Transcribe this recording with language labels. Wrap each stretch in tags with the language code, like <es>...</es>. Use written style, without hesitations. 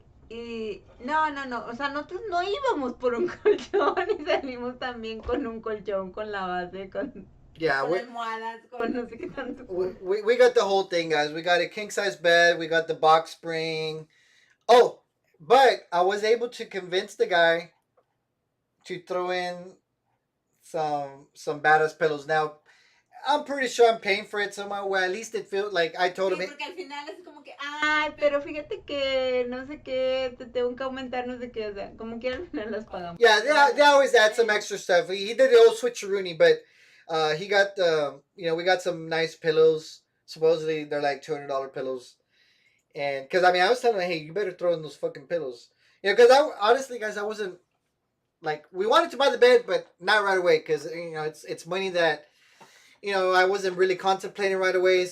<es>Y no, o sea, nosotros no íbamos por un colchón y salimos también con un colchón, con la base,</es> <en>yeah,</en> <es>con almohadas, con no sé qué tanto.</es> <en>we got the whole thing, guys. We got a king size bed. We got the box spring. Oh, but I was able to convince the guy to throw in some badass pillows. Now, I'm pretty sure I'm paying for it somehow. Well, at least it feels like I told him.</en> <es>Porque al final es como que, ay, pero fíjate que no sé qué, te tengo que aumentar no sé qué, o sea, como que al final las pagamos.</es> <en>Yeah, they always add some extra stuff. He did the old switcheroony, but he got you know, we got some nice pillows. Supposedly they're like $200 pillows, and because I mean I was telling him, hey, you better throw in those fucking pillows. You know, because I honestly, guys, I wasn't like, we wanted to buy the bed, but not right away, because you know it's money that, you know, I wasn't really contemplating right away.</en>